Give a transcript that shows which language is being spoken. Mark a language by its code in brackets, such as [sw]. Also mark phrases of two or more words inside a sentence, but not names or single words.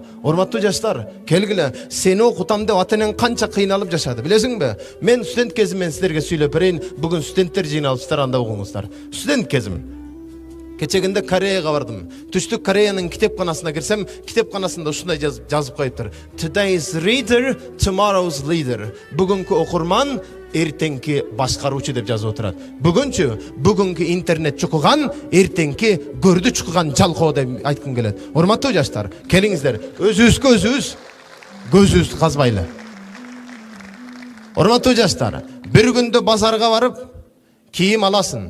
[ky] Урматтуу жаштар, келгиле, сени окутам деп ата-энең канча кыйналып жашады, билесиңби? Мен студент кезиммен силерге сүйлөп берейин, бүгүн студенттер жыйналыпсыздар, анда угуңуздар. Студент кезим. Кечегинде Кореяга бардым. Түштүк Кореянын китепканасына кирсем, китепканасында ушундай жазып коюптур. [en] Today's reader, tomorrow's leader. [ky] Бүгүнкү окурман, эртеңки башкаруучу деп жазып отурат. Бүгүнкү интернет чукуган, эртеңки көрдү чукуган жалкоо деп айткым келет. Урматтуу жаштар, келиңиздер, өзүбүз көзүбүздү казбайлы. Урматтуу жаштар, бир күндө базарга барып, кийим аласың.